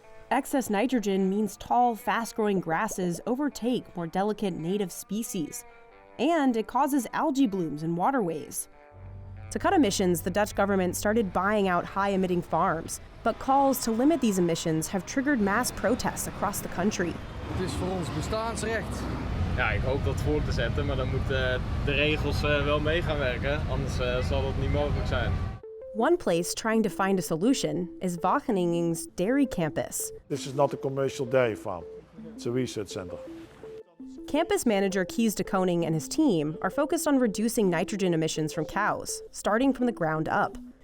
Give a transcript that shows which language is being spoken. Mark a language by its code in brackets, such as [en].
[en] Excess nitrogen means tall, fast-growing grasses overtake more delicate native species, and it causes algae blooms in waterways. To cut emissions, the Dutch government started buying out high-emitting farms, but calls to limit these emissions have triggered mass protests across the country. [nl] Het is voor ons bestaansrecht. Ja, ik hoop dat voor te zetten, maar dan moeten de regels wel mee gaan werken, anders zal dat niet mogelijk zijn. [en] One place trying to find a solution is Wageningen's dairy campus. This is not a commercial dairy farm, it's a research center. Campus manager Kees de Koning and his team are focused on reducing nitrogen emissions from cows, starting from the ground up.